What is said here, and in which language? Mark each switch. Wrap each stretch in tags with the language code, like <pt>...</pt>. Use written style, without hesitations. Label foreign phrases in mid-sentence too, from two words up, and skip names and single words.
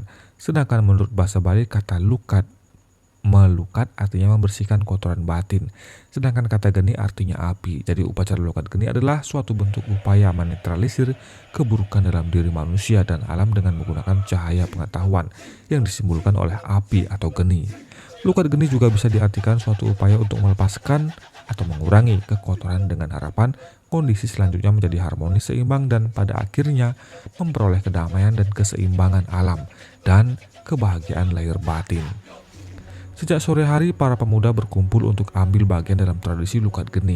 <id>Sedangkan menurut bahasa Bali, kata lukat, melukat artinya membersihkan kotoran batin. Sedangkan kata geni artinya api. Jadi upacara Lukat Geni adalah suatu bentuk upaya menetralisir keburukan dalam diri manusia dan alam dengan menggunakan cahaya pengetahuan yang disimbolkan oleh api atau geni. Lukat Geni juga bisa diartikan suatu upaya untuk melepaskan atau mengurangi kekotoran dengan harapan kondisi selanjutnya menjadi harmonis, seimbang, dan pada akhirnya memperoleh kedamaian dan keseimbangan alam dan kebahagiaan lahir batin. Sejak sore hari, para pemuda berkumpul untuk ambil bagian dalam tradisi Lukat Geni.</id>